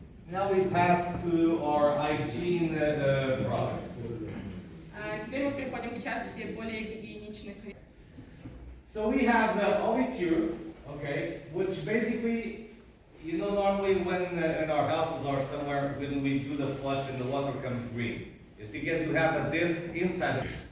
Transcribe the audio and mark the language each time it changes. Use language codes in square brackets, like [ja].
[en] Now we pass to our hygiene products. [ru] Теперь мы переходим к части более гигиеничных. [en] So we have the OLI cure, okay, which basically, normally when in our houses or somewhere, when we do the flush and the water comes green, it's because you have a disc inside.